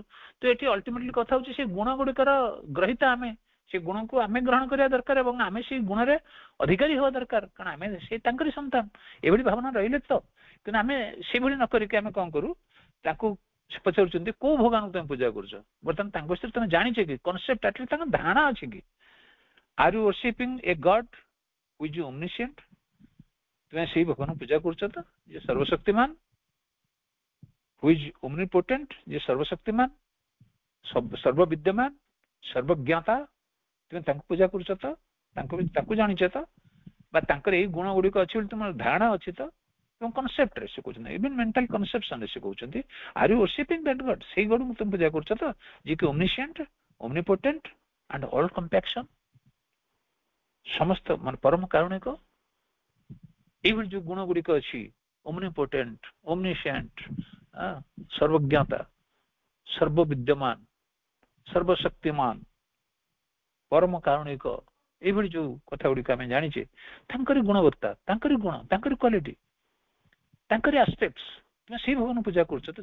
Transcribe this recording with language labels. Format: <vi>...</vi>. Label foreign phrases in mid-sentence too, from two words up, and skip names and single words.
<or>ତ ଏଠି ଅଲ୍ଟିମେଟଲି କଥା ହଉଛି ସେ ଗୁଣ ଗୁଡିକର ଗ୍ରହିତା ଆମେ, ସେ ଗୁଣକୁ ଆମେ ଗ୍ରହଣ କରିବା ଦରକାର ଏବଂ ଆମେ ସେଇ ଗୁଣରେ ଅଧିକାରୀ ହେବା ଦରକାର, କାରଣ ଆମେ ସେ ତାଙ୍କରି ସନ୍ତାନ। ଏଭଳି ଭାବନା ରହିଲେ ତ, କିନ୍ତୁ ଆମେ ସେଭଳି ନ କରିକି ଆମେ କଣ କରୁ, ତାଙ୍କୁ ପଚାରୁଛନ୍ତି କୋଉ ଭଗବାନଙ୍କୁ ତମେ ପୂଜା କରୁଛ। ବର୍ତ୍ତମାନ ତାଙ୍କ ବିଷୟରେ ତମେ ଜାଣିଛ କି,</or> <en>concept atleast</en> <or>ତାଙ୍କ ଧାରଣା ଅଛି କି?</or> <en>are you worshiping a God who is omniscient?</en> <or>ତୁମେ ସେଇ ଭଗବାନଙ୍କୁ ପୂଜା କରୁଛ ତ, ଯେ ସର୍ବଶକ୍ତିମାନ,</or> <en>who is omnipotent,</en> <or>ଯେ ସର୍ବଶକ୍ତିମାନ, ସର୍ବବିଦ୍ୟମାନ, ସର୍ବଜ୍ଞତା, ତୁମେ ତାଙ୍କୁ ପୂଜା କରୁଛ ତ, ତାଙ୍କୁ ଜାଣିଛ ତ, ବା ତାଙ୍କର ଏଇ ଗୁଣ ଗୁଡିକ ଅଛି ବୋଲି ତୁମର ଧାରଣା ଅଛି ତ। ଏବଂ କନସେପ୍ଟରେ ସେ କହୁଛନ୍ତି,</or> <en>even mental</en> <or>କନସେପ୍ସନରେ ସେ କହୁଛନ୍ତି</or> <en>are you worshiping that God?</en> <or>ସେଇ ଗଡକୁ ତୁମେ ପୂଜା କରୁଛ ତ, ଯିଏକି</or> <en>omniscient, omnipotent and all compassion,</en> <or>ସମସ୍ତ ମାନେ ପରମ କାରୁଣିକ। ଏଇଭଳି ଯୋଉ ଗୁଣ ଗୁଡିକ ଅଛି,</or> <en>omnipotent, omniscient,</en> <or>ସର୍ବଜ୍ଞତା, ସର୍ବବିଦ୍ୟମାନ, ସର୍ବଶକ୍ତିମାନ, ପରମ କାରୁଣିକ, ଏଇଭଳି ଯୋଉ କଥା ଗୁଡିକ ଆମେ ଜାଣିଛେ, ତାଙ୍କରି ଗୁଣବତ୍ତା, ତାଙ୍କରି ଗୁଣ, ତାଙ୍କରି କ୍ୱାଲିଟି, ତାଙ୍କରି ଆସ୍ପେକ୍ଟସ, ତୁମେ ସେଇ ଭଗବାନ ପୂଜା କରୁଛ ତ।</or>